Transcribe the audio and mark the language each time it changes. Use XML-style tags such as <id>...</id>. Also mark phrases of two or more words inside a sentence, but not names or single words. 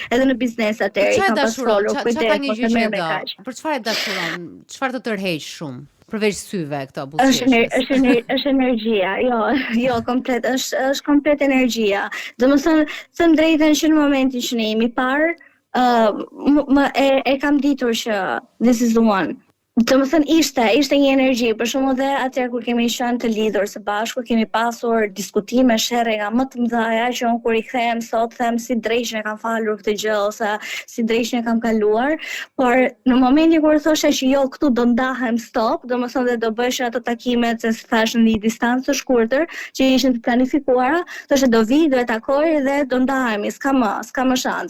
<sq>Edhe në biznes atëherë kam pasur kujdes. Për çfarë dashuron? Çfarë të tërheq shumë? Përveç syve këto buzëqeshjes. Është energjia, jo, komplet, është komplet energjia. Domethënë, them drejtën që në momentin që ne jemi parë, e kam ditur që</sq> <en>this is the one.</en> <sq>Domethënë ishte një energji, për shembull dhe atëherë kur kemi qenë të lidhur së bashku, kemi pasur diskutime sherrë nga më të mëdha që unë kur i them sot them si drejshën e kam falur këtë gjë ose si drejshën e kam kaluar, por në momentin kur thoshe që jo këtu do ndahem stop, domethënë dhe do bësh ato takimet se thash në një distancë të shkurtër që ishin të planifikuara, thoshe do vi, do e takoj dhe do ndahemi, s'ka më shans.</sq>